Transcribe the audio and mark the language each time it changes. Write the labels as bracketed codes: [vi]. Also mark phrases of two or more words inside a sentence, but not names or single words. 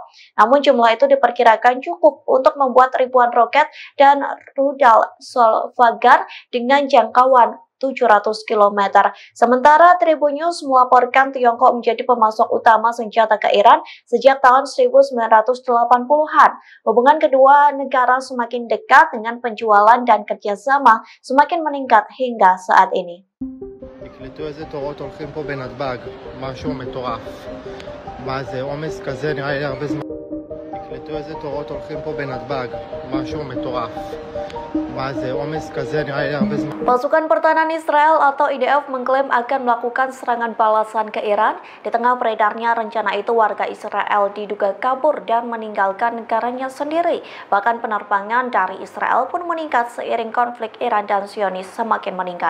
[id] Namun jumlah itu diperkirakan cukup untuk membuat ribuan roket dan rudal Solvagar dengan jangkauan 700 km. Sementara Tribun News melaporkan Tiongkok menjadi pemasok utama senjata ke Iran sejak tahun 1980-an. Hubungan kedua negara semakin dekat dengan penjualan dan kerjasama semakin meningkat hingga saat ini. [he] תקלטו איזה תורות הולכים פה בנתב"ג, משהו מטורף. מה זה, עומס כזה נראה לי הרבה זמן. תקלטו איזה תורות הולכים פה בנתב"ג, משהו מטורף. מה זה, עומס כזה נראה לי הרבה זמן. [id] Pasukan Pertahanan Israel atau IDF mengklaim akan melakukan serangan balasan ke Iran. Di tengah beredarnya rencana itu, warga Israel diduga kabur dan meninggalkan negaranya sendiri. Bahkan penerbangan dari Israel pun meningkat seiring konflik Iran dan Zionis semakin meningkat.